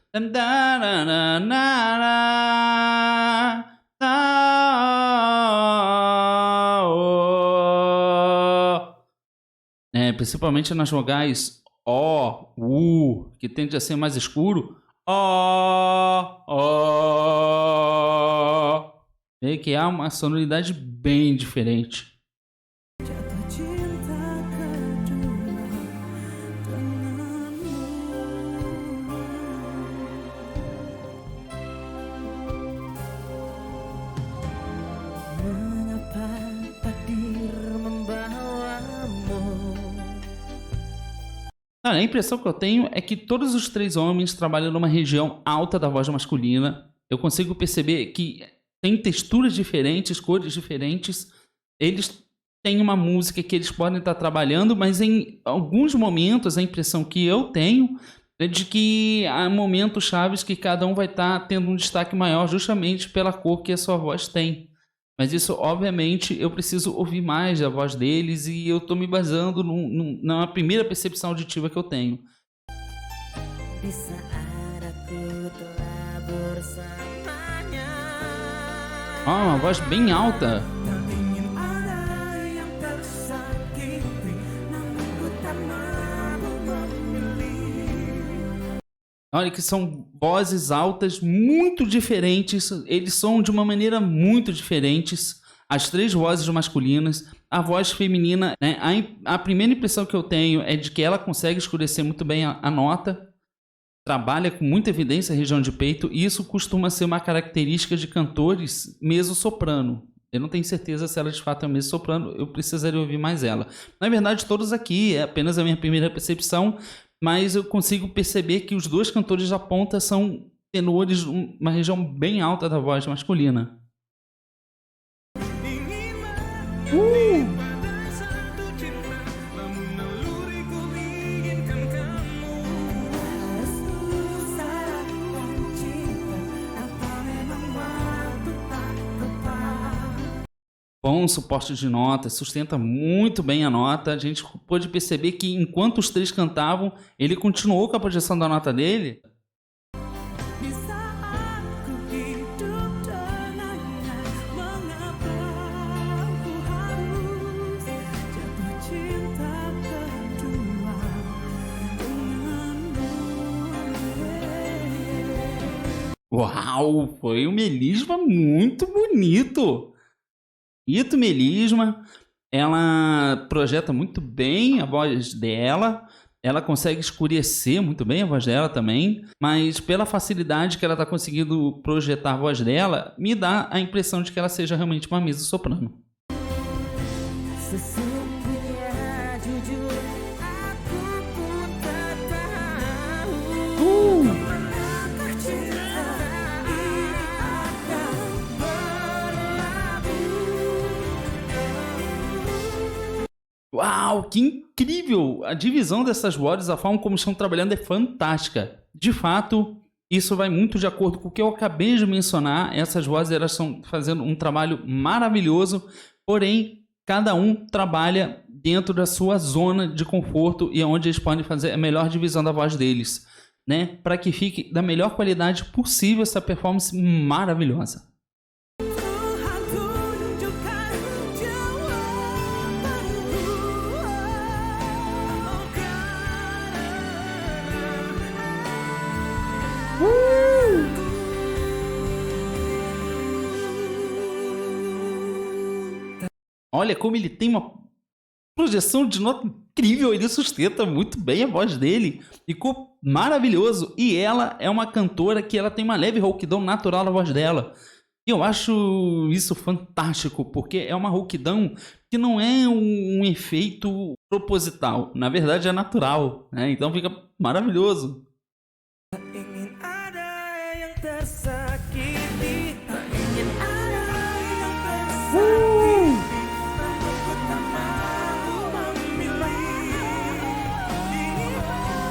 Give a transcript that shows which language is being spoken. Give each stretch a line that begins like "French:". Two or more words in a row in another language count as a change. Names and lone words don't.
Portuguese: Principalmente nas vogais O, U, que tende a ser mais escuro. O. Vê que há uma sonoridade bem diferente.
Indonesian: Jatuh cinta kedua denganmu. Mengapa takdir membawamu?
Portuguese: A impressão que eu tenho é que todos os três homens trabalham numa região alta da voz masculina. Eu consigo perceber que tem texturas diferentes, cores diferentes. Eles têm uma música que eles podem estar trabalhando, mas em alguns momentos a impressão que eu tenho é de que há momentos chaves que cada um vai estar tendo um destaque maior justamente pela cor que a sua voz tem. Mas isso, obviamente, eu preciso ouvir mais a voz deles e eu estou me baseando na primeira percepção auditiva que eu tenho.
Indonesian: Di saat aku telah bersamanya.
Portuguese: Uma voz bem alta.
Indonesian: Tak ingin ada yang tersakiti, namun ku tak mampu memilih.
Portuguese: Olha que são vozes altas muito diferentes. Eles soam de uma maneira muito diferentes. As três vozes masculinas. A voz feminina, né? A primeira impressão que eu tenho é de que ela consegue escurecer muito bem a nota. Trabalha com muita evidência a região de peito. E isso costuma ser uma característica de cantores mezzo-soprano. Eu não tenho certeza se ela de fato é mezzo-soprano. Eu precisaria ouvir mais ela. Na verdade, todos aqui é apenas a minha primeira percepção. Mas eu consigo perceber que os dois cantores da ponta são tenores, uma região bem alta da voz masculina.
Indonesian: Pada satu cinta, namun naluriku inginkan kamu. Susah dan cinta, apa memang waktu tak tepat?
Portuguese: Bom suporte de nota, sustenta muito bem a nota. A gente pôde perceber que enquanto os três cantavam, ele continuou com a projeção da nota dele.
Indonesian: Di saat ku hidup dengannya, mengapa ku harus jatuh cinta kedua denganmu?
Portuguese: Uau, foi um melisma muito bonito. Ito Melisma, ela projeta muito bem a voz dela, ela consegue escurecer muito bem a voz dela também, mas pela facilidade que ela está conseguindo projetar a voz dela, me dá a impressão de que ela seja realmente uma mezzo-soprano.
Indonesian: Sesungguhnya jujur aku pun tak tahu manakah cinta ini akan berlabuh.
Portuguese: Uau, que incrível! A divisão dessas vozes, a forma como estão trabalhando é fantástica. De fato, isso vai muito de acordo com o que eu acabei de mencionar. Essas vozes elas estão fazendo um trabalho maravilhoso, porém, cada um trabalha dentro da sua zona de conforto e onde eles podem fazer a melhor divisão da voz deles, né? Para que fique da melhor qualidade possível essa performance maravilhosa.
Indonesian: Tuhan tunjukkan jawabanmu, oh
Portuguese: Olha como ele tem uma projeção de nota incrível, ele sustenta muito bem a voz dele, ficou maravilhoso. E ela é uma cantora que ela tem uma leve rouquidão natural na voz dela. E eu acho isso fantástico, porque é uma rouquidão que não é um efeito proposital, na verdade é natural, né? Então fica maravilhoso.
Indonesian: Tak ingin ada yang tersakiti, tak ingin ada yang tersakiti, namun ku tak mampu memilih. Ini